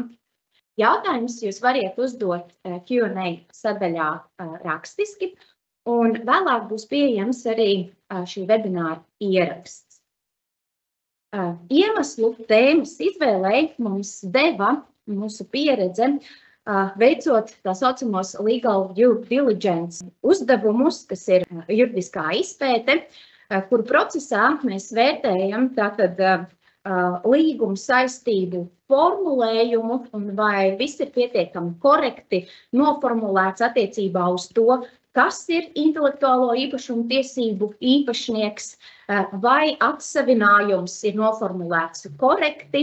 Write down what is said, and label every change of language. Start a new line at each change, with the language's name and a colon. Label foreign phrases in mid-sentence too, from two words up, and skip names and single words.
Latvian: Jautājumus jūs variet uzdot Q&A sadaļā rakstiski, un vēlāk būs pieejams arī šī webināra ieraksts. Iemeslu tēmas izvēlei mums deva mūsu pieredze, veicot tā saucamos
English: legal due diligence
Latvian: uzdevumus, kas ir juridiskā izpēte, kuru procesā mēs vērtējam tātad līguma saistību formulējumu un vai viss ir pietiekami korekti noformulēts attiecībā uz to, kas ir intelektuālo īpašumu tiesību īpašnieks, vai atsavinājums ir noformulēts korekti.